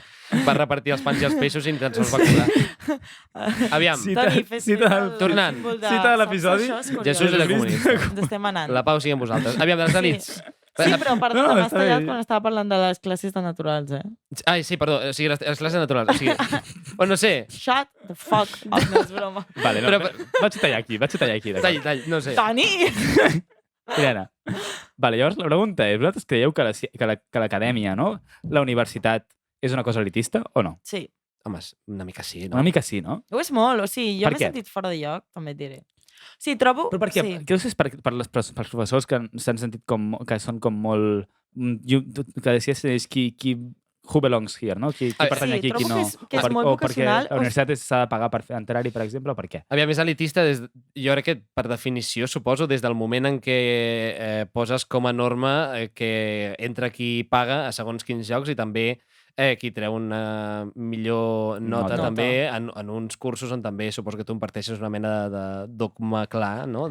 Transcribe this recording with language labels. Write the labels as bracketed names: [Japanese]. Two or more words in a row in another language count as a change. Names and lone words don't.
[Catalan] Va repartir els pans i els peixos i ni tan sols va cobrar. Aviam. Toni, Tornant. Cita de l'episodi. Jesús era comunista. Ens estem anant. La pau sigui amb vosaltres. Aviam, dels elits. Sí, però perdona, No, m'has està tallat bé. quan estava parlant de les classes de naturals, Ai, sí, perdó. O sigui, les classes naturals. O sigui, bueno, no sé. [English] Shut the fuck up, [Catalan] no és broma. Vale, no, Però- vaig tallar aquí, d'acord. Tall, no sé. Toni! Irene, vale, llavors la pregunta és, vosaltres creieu que l'acadèmia, no? La universitat és una cosa elitista o no? Sí, Home, una mica sí, no? Una mica sí, no? ho és molt, o sigui, jo Per m'he què? sentit fora de lloc, també et diré. Sí, trobo... Però per què? Sí. Creus que és pels professors que s'han sentit que són com molt... Que decides és qui [English] who belongs here, [Catalan] no? Qui pertany aquí, qui trobo no. que és molt O perquè vocacional, la universitat s'ha de pagar per entrar-hi, per exemple, o per què? Aviam, és elitista, jo crec que per definició, suposo, des del moment en què poses com a norma que entra qui paga a segons quins llocs i també qui treu una millor nota també en uns cursos on també suposo que tu imparteixes una mena de dogma clar, no?